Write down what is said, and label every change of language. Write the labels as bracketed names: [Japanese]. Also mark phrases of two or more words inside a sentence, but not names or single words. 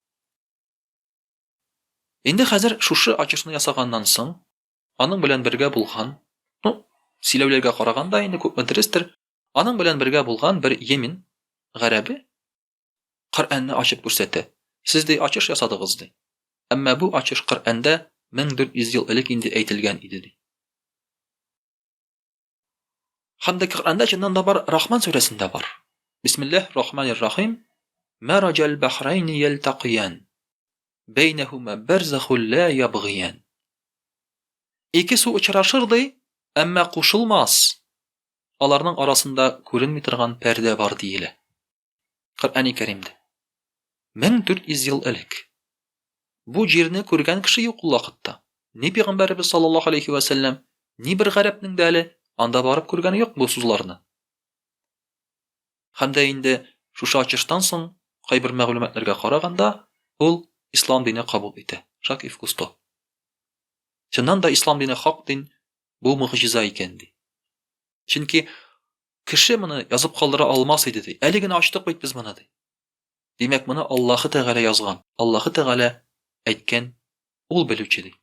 [Tatar] Инде хәзер шушы ачышны ясаганнан соң, аның белән бергә булган, сөйләүләргә караганда инде күпме дөрестер, аның белән бергә булган бер Йемен гарәбе Коръәнне ачып күрсәтә. Сез дә ачыш ясадыгыз ди. Әмма бу ачыш Коръәндә 1400 ел элек инде әйтелгән иде ди. Һәм дә Коръәндә чыннан да бар, Рахман сүрәсендә бар. [Arabic] بسم الله الرحمن الرحيم مرج البحرين يلتقيان. بينهما برزخ لا يبغيان. [Tatar] Ике су очрашыр ди, әмма кушылмас. Аларның арасында күренми торган пәрдә бар диелә. Коръәни Кәримдә. 1400 ел элек. Бу җирне күргән кеше юк ул вакытта. Ни пәйгамбәрбез [Arabic] صلى الله عليه وسلم, [Tatar] ни бер гарәпнең дә әле анда барып күргәне юк бу сүзләрне. Һәм дә инде шушы ачыштан соң кайбер мәгълүматларга караганда ул İslam dini kabul итә. Жак-Ив Кусто. Чыннан да İslam dini хак дин, бу мөгъҗиза икән ди. Чөнки кеше моны язып калдыра алмас иде ди. Әле генә ачтык бит без моны ди. Димәк, моны Аллаһы Тәгалә язган, Аллаһы Тәгалә әйткән, ул белүче ди.